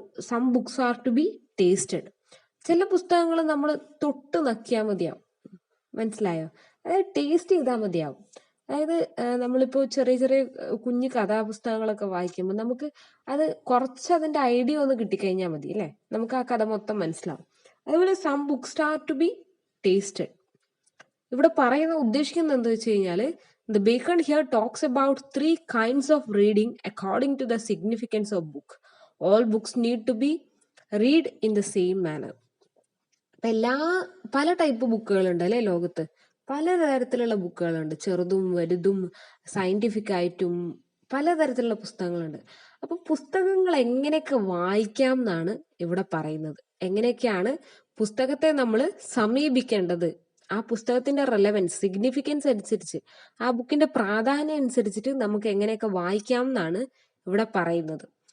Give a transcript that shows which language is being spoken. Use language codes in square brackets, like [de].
[en] some books are to be tasted. [ml] ചില പുസ്തകങ്ങൾ നമ്മൾ തൊട്ട് നക്കിയാൽ മതിയാവും. മനസ്സിലായോ? അതായത് ടേസ്റ്റ് ചെയ്താൽ മതിയാവും. അതായത് നമ്മളിപ്പോൾ ചെറിയ ചെറിയ കുഞ്ഞു കഥാപുസ്തകങ്ങളൊക്കെ വായിക്കുമ്പോൾ നമുക്ക് അത് കുറച്ച് അതിന്റെ ഐഡിയ ഒന്ന് കിട്ടിക്കഴിഞ്ഞാൽ മതി അല്ലേ, നമുക്ക് ആ കഥ മൊത്തം മനസ്സിലാവും. [en] അതുപോലെ some books are to be tasted. [ml] ഇവിടെ ഉദ്ദേശിക്കുന്നത് എന്താ വെച്ച് കഴിഞ്ഞാൽ [en] the Bacon here talks about 3 kinds of reading according to the significance of book. All books need to be read in the same manner. [ml] പല ടൈപ്പ് ബുക്കുകളുണ്ട് അല്ലെ ലോകത്ത്. പലതരത്തിലുള്ള ബുക്കുകളുണ്ട്, ചെറുതും വലുതും സയന്റിഫിക് ആയിട്ടും പലതരത്തിലുള്ള പുസ്തകങ്ങളുണ്ട്. അപ്പൊ പുസ്തകങ്ങൾ എങ്ങനെയൊക്കെ വായിക്കാം എന്നാണ് ഇവിടെ പറയുന്നത്. എങ്ങനെയൊക്കെയാണ് പുസ്തകത്തെ നമ്മൾ സമീപിക്കേണ്ടത്, ആ പുസ്തകത്തിന്റെ റെലവൻസ് സിഗ്നിഫിക്കൻസ് അനുസരിച്ച്, ആ ബുക്കിന്റെ പ്രാധാന്യം അനുസരിച്ചിട്ട് നമുക്ക് എങ്ങനെയൊക്കെ വായിക്കാം എന്നാണ് ഇവിടെ പറയുന്നത്.